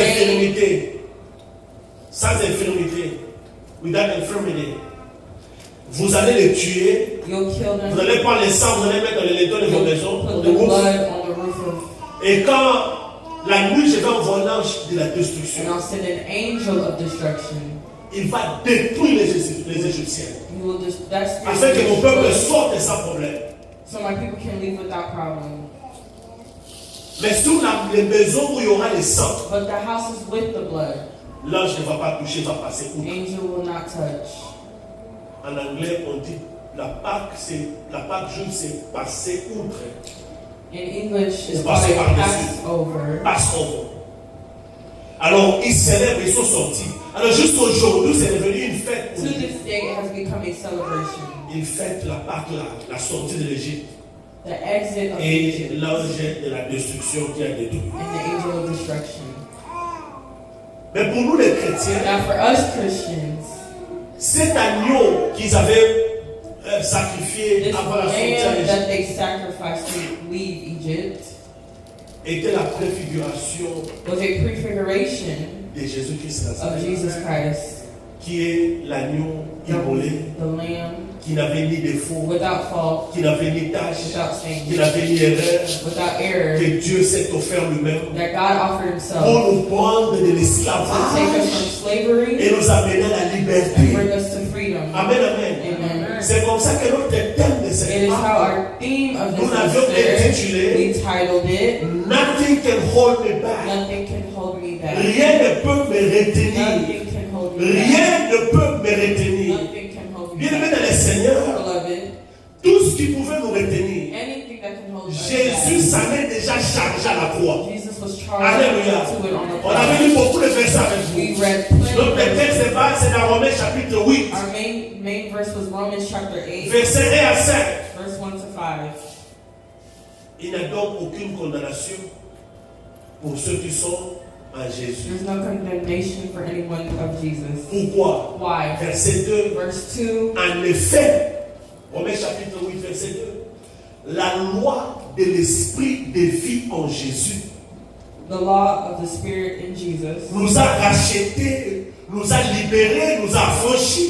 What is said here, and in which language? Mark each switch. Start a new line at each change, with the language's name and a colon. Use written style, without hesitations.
French: infirmité. Sans infirmité.
English: Without infirmity.
French: Vous allez le tuer.
English: you'll kill
French: Vous
English: them,
French: allez prendre le sang, vous allez mettre dans les linteaux de vos maisons.
English: put
French: De
English: the ouf. blood on the roof of,
French: Et quand la nuit, je vais envoyer l'ange de la destruction.
English: and I'll send an angel of destruction.
French: Il va détruire les Égyptiens.
English: He will just, that's
French: Afin que mon peuple sorte sans problème.
English: so my people can leave without problem.
French: Mais sur les maisons où il y aura le sang,
English: But the houses with the blood,
French: l'ange ne va pas toucher, va passer
English: the
French: outre.
English: angel will not touch.
French: En anglais, on dit la Pâque juive, c'est passer outre.
English: In English, it's
French: Passer
English: called a
French: par-dessus.
English: Passover. Passover.
French: Alors, ils célèbrent, ils sont sortis. Alors, jusqu'aujourd'hui, c'est devenu une fête.
English: To this day, it has become a celebration.
French: Ils fêtent la Pâque, la sortie de l'Égypte.
English: The exit of
French: Et
English: Egypt
French: l'ange de la destruction qui a détruit.
English: and the angel of destruction.
French: Mais pour nous, les chrétiens,
English: Now, for us Christians,
French: cet agneau qu'ils avaient sacrifié
English: this
French: avant la sortie
English: lamb
French: d'Égypte
English: that they sacrificed to leave Egypt
French: était la préfiguration
English: was a prefiguration
French: de Jésus-Christ
English: of
French: Nazareth,
English: Jesus Christ,
French: qui est l'agneau immolé,
English: the lamb
French: qui n'avait ni défaut,
English: without fault,
French: qui n'avait ni tâche,
English: without
French: qui
English: stain,
French: n'avait ni erreur,
English: without error,
French: que Dieu s'est offert lui-même
English: that God offered himself
French: pour nous prendre de
English: to take us
French: l'esclavage
English: from slavery
French: et nous amener à la
English: and
French: liberté.
English: bring us to freedom.
French: Amen, amen.
English: Amen.
French: C'est comme ça que notre thème de
English: It
French: cette
English: is how
French: Pâque,
English: our theme of
French: nous
English: this
French: l'avions
English: is
French: intitulé
English: we titled it, Nothing can hold me back. Nothing Can Hold Me Back.
French: Rien ne peut me retenir.
English: Nothing can hold me back.
French: Rien ne peut me retenir.
English: Nothing can hold me
French: Bien-aimés
English: back.
French: dans le Seigneur,
English: Beloved,
French: tout ce qui pouvait nous retenir,
English: anything that can hold us
French: Jésus
English: back.
French: s'en est déjà chargé à la croix.
English: Jesus was charged
French: Alléluia.
English: to it on the
French: On avait
English: cross.
French: lu beaucoup de versets avec
English: We
French: vous.
English: read plenty
French: Notre
English: of verses.
French: texte de base, c'est dans Romains chapitre 8,
English: Our main verse was Romans chapter 8,
French: versets 1 à 5.
English: verse 1 to 5.
French: Il n'y a donc aucune condamnation pour ceux qui sont en Jésus.
English: There's no condemnation for anyone of Jesus.
French: Pourquoi?
English: Why?
French: Verset 2.
English: Verse 2,
French: En effet, Romains chapitre 8, verset 2, la loi de l'esprit de vie en Jésus
English: the law of the Spirit in Jesus
French: nous a rachetés, nous a libérés, nous a affranchis